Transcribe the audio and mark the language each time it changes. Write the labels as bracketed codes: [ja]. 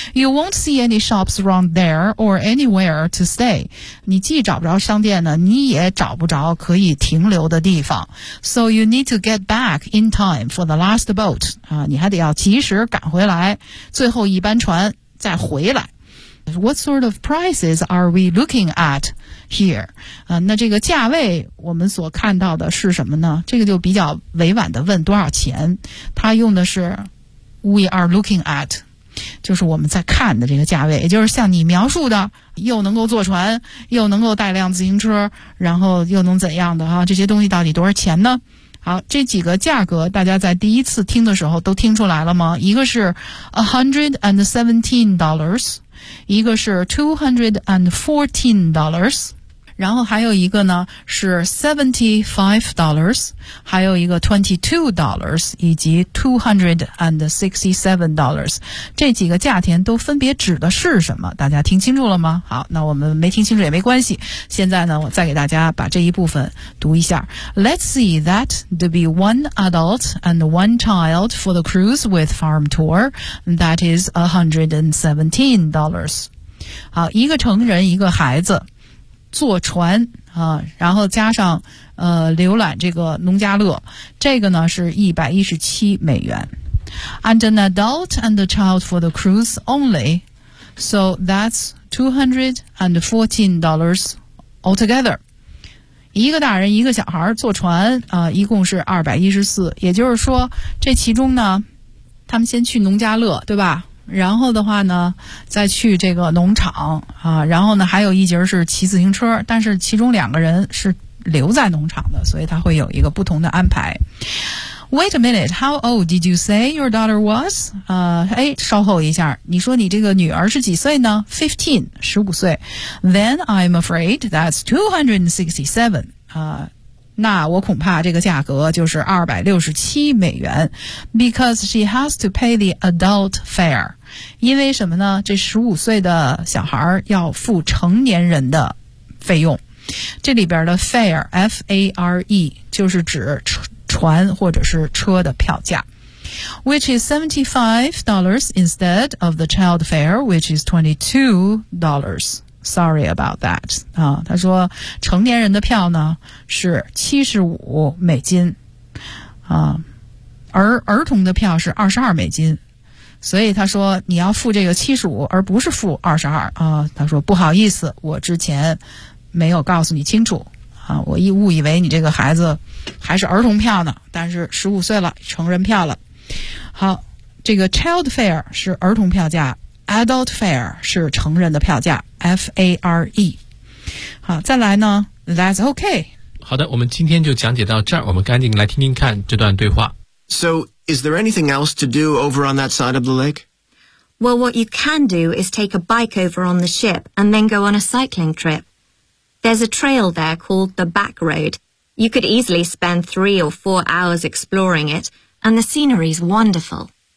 [en] You won't see any shops around there or anywhere to stay. [zh] 你既找不着商店呢，你也找不着可以停留的地方。 [en] So you need to get back in time for the last boat. [zh] 啊，你还得要及时赶回来，最后一班船再回来。 [en] What sort of prices are we looking at? [zh] Here, 那这个价位我们所看到的是什么呢？这个就比较委婉的问多少钱。他用的是 [en] we are looking at, [zh] 就是我们在看的这个价位，也就是像你描述的，又能够坐船，又能够带辆自行车，然后又能怎样的哈、啊？这些东西到底多少钱呢？好，这几个价格大家在第一次听的时候都听出来了吗？一个是$117。一个是$214，然后还有一个呢是$75，还有一个$22以及$267。这几个价钱都分别指的是什么？大家听清楚了吗？好，那我们没听清楚也没关系。现在呢，我再给大家把这一部分读一下。 [en] Let's see that to be one adult and one child for the cruise with farm tour, that is $117. [zh] 好，一个成人，一个孩子。坐船啊，然后加上浏览这个农家乐，这个呢是$117。 [en] and an adult and a child for the cruise only. So that's $214 altogether. [zh] 一个大人一个小孩坐船、一共是214。也就是说这其中呢他们先去农家乐对吧，然后的话呢再去这个农场啊，然后呢还有一节是骑自行车，但是其中两个人是留在农场的，所以他会有一个不同的安排。 [en] Wait a minute, how old did you say your daughter was? [zh] 稍后一下，你说你这个女儿是几岁呢？ [en] 15, [zh] 15岁。 [en] Then I'm afraid that's 267. [zh] 那我恐怕这个价格就是267美元。 [en] Because she has to pay the adult fare. [zh] 因为什么呢？这15岁的小孩要付成年人的费用。这里边的 fare, F-A-R-E, 就是指船或者是车的票价， [en] which is $75 instead of the child fare, which is $22. Sorry about that. [zh] 他说成年人的票呢是$75，而儿童的票是$22。所以他说你要付这个75，而不是付22。他说不好意思，我之前没有告诉你清楚。我一误以为你这个孩子还是儿童票呢，但是15岁了成人票了。好，这个 child fare 是儿童票价， adult fare 是成人的票价， F-A-R-E。好，再来呢， [en] that's okay。 [zh] 好的，我们今天就讲解到这儿，我们赶紧来听听看这段对话。 [en] So is there anything else to do over on that side of the lake? Well, what you can do is take a bike over on the ship and then go on a cycling tripThere's a trail there called the Back Road. You could easily spend 3 or 4 hours exploring it, and the scenery's wonderful.